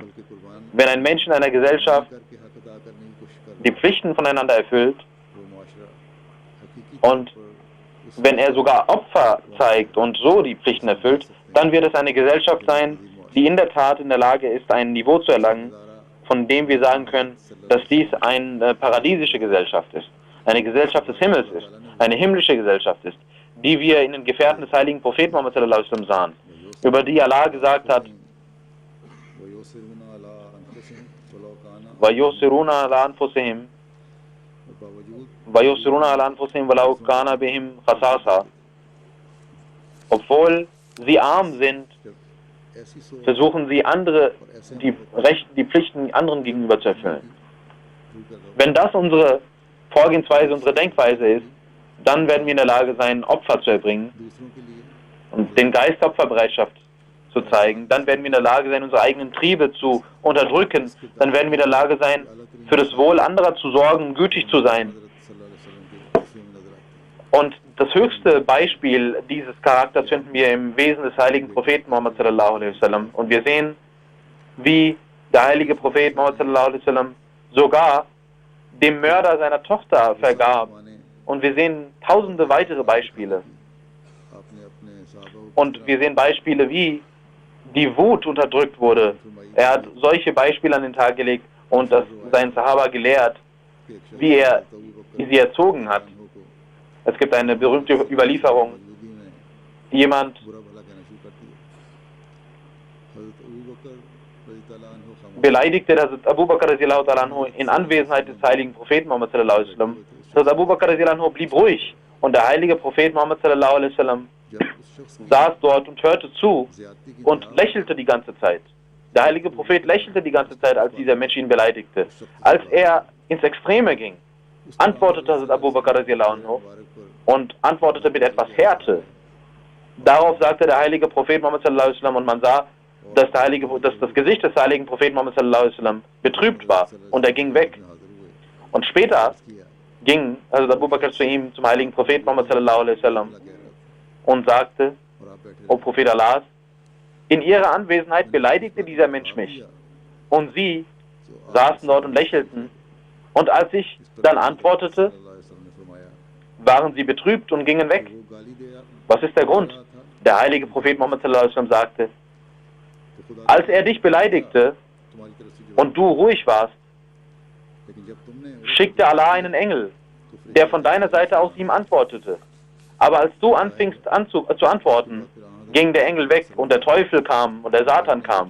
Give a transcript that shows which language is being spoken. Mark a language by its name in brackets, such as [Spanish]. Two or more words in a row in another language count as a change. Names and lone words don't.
[German] Wenn ein Mensch in einer Gesellschaft die Pflichten voneinander erfüllt und wenn er sogar Opfer zeigt und so die Pflichten erfüllt, dann wird es eine Gesellschaft sein, die in der Tat in der Lage ist, ein Niveau zu erlangen, von dem wir sagen können, dass dies eine paradiesische Gesellschaft ist, eine Gesellschaft des Himmels ist, eine himmlische Gesellschaft ist, die wir in den Gefährten des heiligen Propheten Muhammad [Arabic] صلى الله عليه وسلم [German] sahen, über die Allah gesagt hat, [Arabic] وَيُسِرُونَ عَلَى أَنفُسِهِمْ وَلَوْ كَانَ بِهِمْ خَصَاصَةٌ. [German] Obwohl sie arm sind, versuchen sie die Pflichten anderen gegenüber zu erfüllen. Wenn das unsere Vorgehensweise, unsere Denkweise ist, dann werden wir in der Lage sein, Opfer zu erbringen und den Geist der Opferbereitschaft zu zeigen. Dann werden wir in der Lage sein, unsere eigenen Triebe zu unterdrücken. Dann werden wir in der Lage sein, für das Wohl anderer zu sorgen, gütig zu sein. Und das höchste Beispiel dieses Charakters finden wir im Wesen des heiligen Propheten Muhammad [Arabic] صلى الله عليه وسلم. [German] Und wir sehen, wie der heilige Prophet Muhammad [Arabic] صلى الله عليه وسلم [German] sogar dem Mörder seiner Tochter vergab. Und wir sehen tausende weitere Beispiele. Und wir sehen Beispiele, wie die Wut unterdrückt wurde. Er hat solche Beispiele an den Tag gelegt und das seinen Sahaba gelehrt, wie er sie erzogen hat. Es gibt eine berühmte Überlieferung. Jemand beleidigte Hazrat Abu Bakr [Arabic] رضي الله تعالى عنه [German] in Anwesenheit des heiligen Propheten Muhammad [Arabic] صلى الله عليه وسلم. [German] Hazrat Abu Bakr [Arabic] رضي الله عنه [German] blieb ruhig und der heilige Prophet Muhammad [Arabic] صلى الله عليه وسلم [German] saß dort und hörte zu und lächelte die ganze Zeit. Der heilige Prophet lächelte die ganze Zeit, als dieser Mensch ihn beleidigte. Als er ins Extreme ging, antwortete Hazrat Abu Bakr [Arabic] رضي الله عنه [German] und antwortete mit etwas Härte. Darauf sagte der heilige Prophet Muhammad [Arabic] صلى الله عليه وسلم [German] und man sah, dass das Gesicht des heiligen Propheten Muhammad [Arabic] صلى الله عليه وسلم [German] betrübt war und er ging weg. Und später ging Hazrat Abu Bakr zu ihm, zum heiligen Propheten Muhammad [Arabic] صلى الله عليه وسلم [German] und sagte: O Prophet Allahs, in ihrer Anwesenheit beleidigte dieser Mensch mich. Und sie saßen dort und lächelten. Und als ich dann antwortete, waren sie betrübt und gingen weg. Was ist der Grund? Der heilige Prophet Muhammad [Arabic] صلى الله عليه وسلم [German] sagte: Als er dich beleidigte und du ruhig warst, schickte Allah einen Engel, der von deiner Seite aus ihm antwortete. Aber als du anfingst zu antworten, ging der Engel weg und der Teufel kam und der Satan kam.